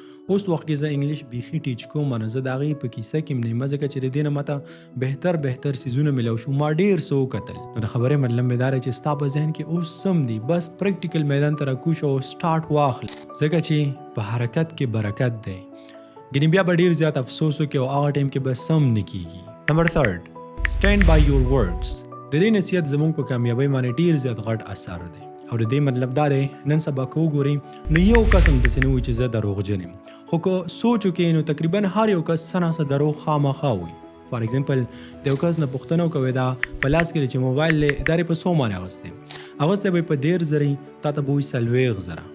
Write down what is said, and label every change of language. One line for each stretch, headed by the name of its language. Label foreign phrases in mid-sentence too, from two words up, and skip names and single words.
Pashto: اوس وخت کې زه انګلیش بیخي ټیچ کوم نو زه د هغې په کیسه کې م نه یم ځکه چې د دې نه ماته بهتر څیزونه میلاو شو. ما ډېر څه وکتل نو د خبرې مطلب مې دا دی چې ستا په ذهن کې اوس سم دي بس پریکټیکل میدان ته راکوش او سټارټ واخل ځکه چې په حرکت کې برکت دی. ګینې بیا به ډېر زیات افسوس وکړي او هغه ټایم کې به سم نه کیږي.
English: نمبر 3 stand by your words.
Pashto: د دې نصیحت زموږ په کامیابۍ باندې ډېر زیات غټ اثر دی او د دې مطلب دا دی نن سبا که وګورئ نو یو کس هم داسې نه وي چې زه دروغجن یم. خو که سوچ وکړئ نو تقریبا هر یو کس څه نه څه دروغ خامخا وي.
English: for example
Pashto: د یو کس نه پوښتنه وکوئ دا په لاس کې چې موبایل دی دا یې په څو باندې اغوستی به یې په 10,000 تا ته به وایي 40,000.